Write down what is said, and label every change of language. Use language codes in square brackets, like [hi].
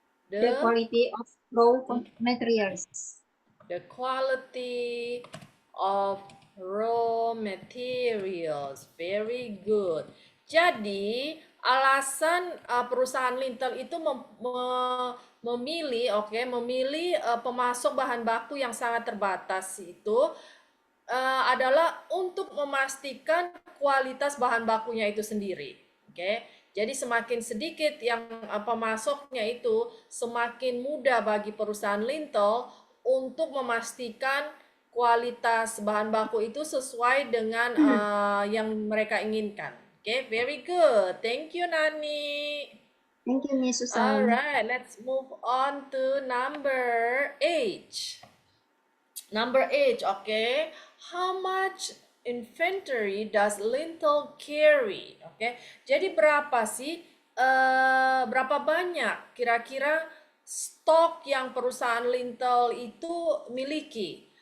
[en] the quality of raw materials. The quality of raw materials. Very good. [id] Jadi alasan perusahaan Lintel itu memilih pemasok bahan baku yang sangat terbatas itu adalah untuk memastikan kualitas bahan bakunya itu sendiri. [en] Oke. [id] Jadi semakin sedikit yang pemasoknya itu, semakin mudah bagi perusahaan Lintel untuk memastikan kualitas bahan baku itu sesuai dengan yang mereka inginkan. [en] Okay, very good. Thank you, Nani. Thank you, Miss Susan. Alright, let's move on to number H. Number H, okay. How much inventory does Lintel carry? [id] Okay. Jadi berapa sih? Berapa banyak kira-kira stok yang perusahaan lintel itu miliki.